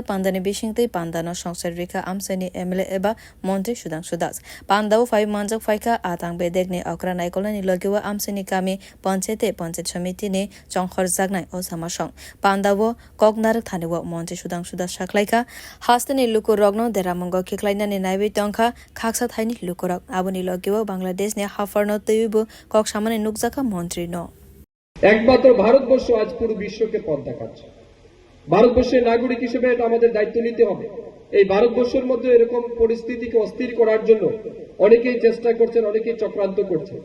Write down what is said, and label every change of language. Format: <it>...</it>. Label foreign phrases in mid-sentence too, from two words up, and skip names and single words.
<trp>pandani bishingte pandano songsai rwkha amsani MLA eba Montre Sudhangshu Das Pandao 5 manjak faika atangbedegni okra naikolani logiwa amsani kami panchayat samiti ni chongkhor jagnai o samasong Pandao koknarak thaniwa Montre Sudhangshu Das shaklaika hastani luku rogno deramongo khiklainani naibi tongkha khaksa thaini lukurok aboni বাংলাদেশ নিয়ে হাফারনো তৈব কক সামনে নুকজাকা মন্ত্রী ন</trp> <bn>একমাত্র ভারতবর্ষ আজ পুরো বিশ্বকে পথ দেখাচ্ছে। ভারতবর্ষের নাগরিক হিসেবে এটা আমাদের দায়িত্ব নিতে হবে। এই ভারতবর্ষের মধ্যে এরকম পরিস্থিতিকে অস্থির করার জন্য অনেকেই চেষ্টা করছেন, অনেকেই চক্রান্ত করছেন।</bn>